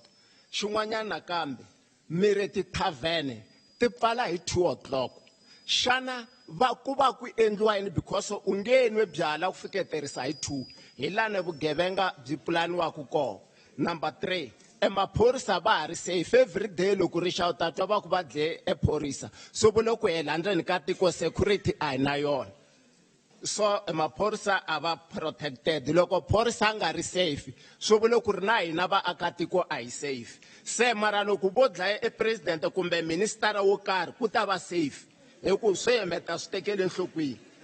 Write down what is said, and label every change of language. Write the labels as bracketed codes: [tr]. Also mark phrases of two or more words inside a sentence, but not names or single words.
[ts] Xin'wanyana nakambe mi ri tithavhene ti pfala hi 2 o'clock. Xana ku va ku endliwa yini because u nge nwe byala ku fiketerisa hi 2 hi lana vugevenga byi pulaniwaku kona. Number 3 emaphorisa va ha ri safe [en] every day [ts] loko ri xawuta twa va ku va dle ephorisa. So loko hela ndzeni ka tiko security a hi na yona. So emaphorisa a va protected loko phorisa nga ri safe so loko ri na hina vaakatiko a hi safe. Se mara loko vo dlaya president kumbe minister wo karhi ku ta va safe hi ku swi meta swi tekele enhlokweni.